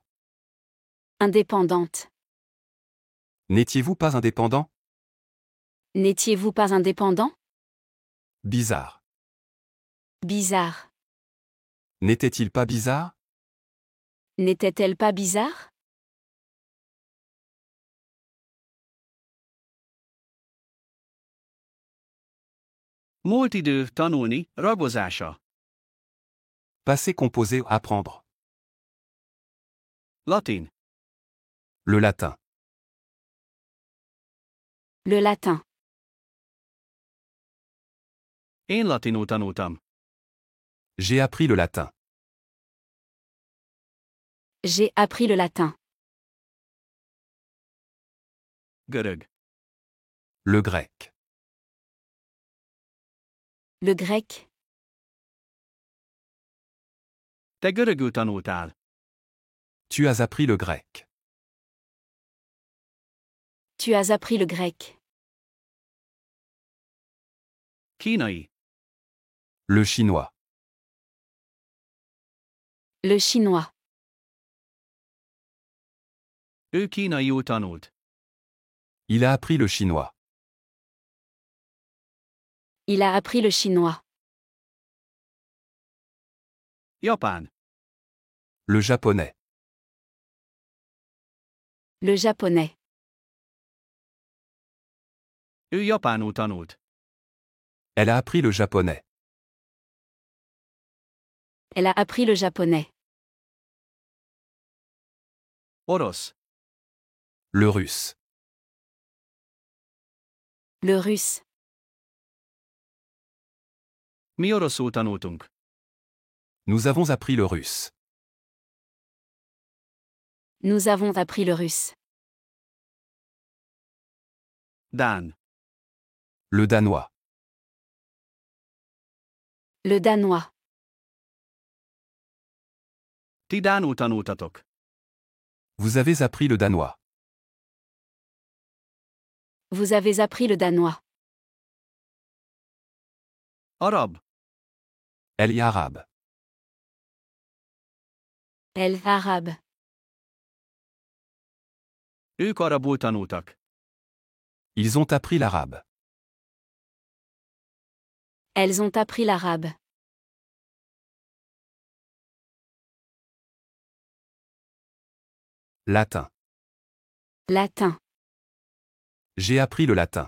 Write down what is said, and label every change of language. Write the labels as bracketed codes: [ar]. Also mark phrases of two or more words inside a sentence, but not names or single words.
[fr] Indépendante. N'étiez-vous pas indépendant? N'étiez-vous pas indépendant? Bizarre. Bizarre. N'était-il pas bizarre? N'était-elle pas bizarre? [hu] Múlt idő tanulni, ragozása. [fr] Passé composé apprendre. [hu] Latin. [fr] Le latin. Le latin. [hu] Én latinul tanultam. [fr] J'ai appris le latin. J'ai appris le latin. [hu] Görög. [fr] Le grec. Le grec. [hu] Te görögül tanultál. [fr] Tu as appris le grec. Tu as appris le grec. [hu] Kínai. [fr] Le chinois. Le chinois. [hu] Ő kínaiul tanult. [fr] Il a appris le chinois. Il a appris le chinois. [hu] Japán. [fr] Le japonais. Le japonais. [hu] Ő japánul tanult. [fr] Elle a appris le japonais. Elle a appris le japonais. [hu] Orosz. [fr] Le russe. Le russe. [hu] Mi oroszul tanultunk. [fr] Nous avons appris le russe. Nous avons appris le russe. [hu] Dán. [fr] Le danois. Le danois. [hu] Ti dánul tanultatok. [fr] Vous avez appris le danois. Vous avez appris le danois. [hu] Arab. [fr] Elle est arabe. Elle arabe. [hu] Ők arabul tanultak. [fr] Ils ont appris l'arabe. Elles ont appris l'arabe. Latin. Latin. J'ai appris le latin.